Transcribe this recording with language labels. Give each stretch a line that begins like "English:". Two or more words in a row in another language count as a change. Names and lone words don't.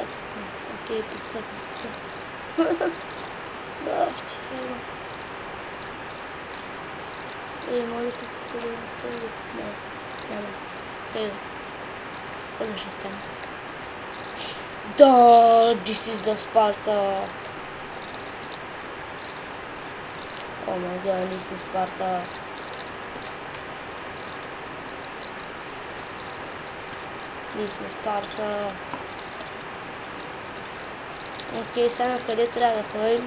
Bulgarian: Окей, прицаква се. Да, ще фейла. Може да покажа на стълбик? Не, няма. Фейла. Какво ще стане? Да,
English: this is the Sparta. Oh, my god,
Bulgarian: ние сме Спарта. Ние сме Спарта. Окей, сега на къде трябва да ходим?